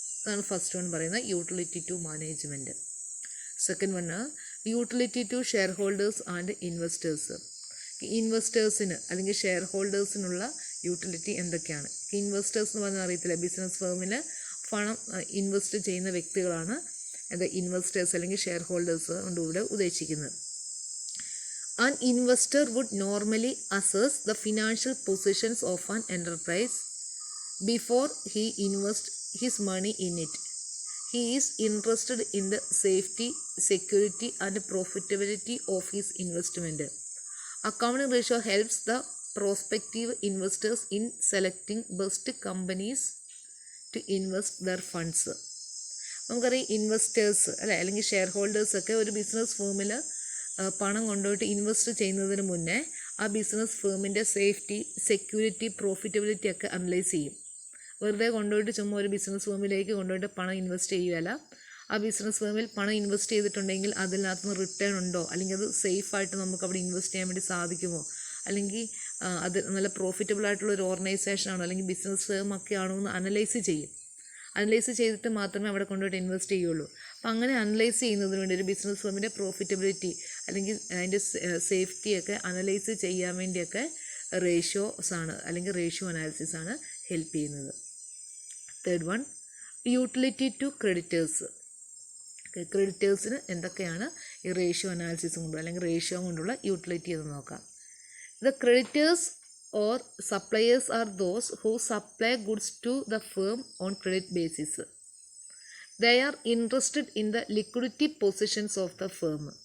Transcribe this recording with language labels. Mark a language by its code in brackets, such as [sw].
[ml] അതാണ് [en] first one [ml] പറയുന്നത് [en] Utility to management. Second one utility to share holders and investors. [ml] ഇൻവെസ്റ്റേഴ്സിന് അല്ലെങ്കിൽ share ഹോൾഡേഴ്സിനുള്ള utility എന്തൊക്കെയാണ്? Investors എന്ന് പറഞ്ഞാൽ അറിയത്തില്ല, ബിസിനസ് ഫേമിൽ പണം ഇൻവെസ്റ്റ് ചെയ്യുന്ന വ്യക്തികളാണ് ഇൻവെസ്റ്റേഴ്സ് അല്ലെങ്കിൽ ഷെയർ ഹോൾഡേഴ്സ് കൊണ്ട് ഇവിടെ ഉദ്ദേശിക്കുന്നത്. [en] An investor would normally assess the financial positions of an enterprise before he invests his money in it. he is interested in the safety, security and profitability of his investment. Accounting ratio helps the prospective investors in selecting best companies to invest their funds. [ml] നമുക്കറിയാം investors അല്ലെങ്കിൽ share ഹോൾഡേഴ്സൊക്കെ ഒരു business ഫേമിൽ പണം കൊണ്ടുപോയിട്ട് invest ചെയ്യുന്നതിന് മുന്നേ ആ business ഫേമിൻ്റെ safety, security, profitability ഒക്കെ analyse ചെയ്യും. വെറുതെ കൊണ്ടുപോയിട്ട് ചുമ്മാ ഒരു ബിസിനസ് ഫേമിലേക്ക് കൊണ്ടുപോയിട്ട് പണം ഇൻവെസ്റ്റ് ചെയ്യുകയല്ല. ആ ബിസിനസ് ഫേമിൽ പണം ഇൻവെസ്റ്റ് ചെയ്തിട്ടുണ്ടെങ്കിൽ അതിനകത്ത് നിന്ന് റിട്ടേൺ ഉണ്ടോ, അല്ലെങ്കിൽ അത് സേഫായിട്ട് നമുക്ക് അവിടെ ഇൻവെസ്റ്റ് ചെയ്യാൻ വേണ്ടി സാധിക്കുമോ, അല്ലെങ്കിൽ അത് നല്ല പ്രോഫിറ്റബിൾ ആയിട്ടുള്ള ഒരു ഓർഗനൈസേഷൻ ആണോ അല്ലെങ്കിൽ ബിസിനസ് ഫേം ഒക്കെ ആണോ എന്ന് അനലൈസ് ചെയ്യും. അനലൈസ് ചെയ്തിട്ട് മാത്രമേ അവിടെ കൊണ്ടുപോയിട്ട് ഇൻവെസ്റ്റ് ചെയ്യുള്ളൂ. അപ്പോൾ അങ്ങനെ അനലൈസ് ചെയ്യുന്നതിന് വേണ്ടി ഒരു ബിസിനസ് ഫേമിൻ്റെ പ്രോഫിറ്റബിലിറ്റി അല്ലെങ്കിൽ അതിൻ്റെ സേഫ്റ്റിയൊക്കെ അനലൈസ് ചെയ്യാൻ വേണ്ടിയൊക്കെ റേഷ്യോസ് ആണ് അല്ലെങ്കിൽ റേഷ്യോ അനാലിസിസ് ആണ് ഹെൽപ്പ് ചെയ്യുന്നത്. [en] Third one, utility to creditors. [ml] ക്രെഡിറ്റേഴ്സിന് എന്തൊക്കെയാണ് ഈ റേഷ്യോ അനാലിസിസ് കൊണ്ട് അല്ലെങ്കിൽ റേഷ്യോ കൊണ്ടുള്ള യൂട്ടിലിറ്റി എന്ന് നോക്കാം. [en] The creditors or suppliers are those who supply goods to the firm on credit basis. They are interested in the liquidity positions of the firm.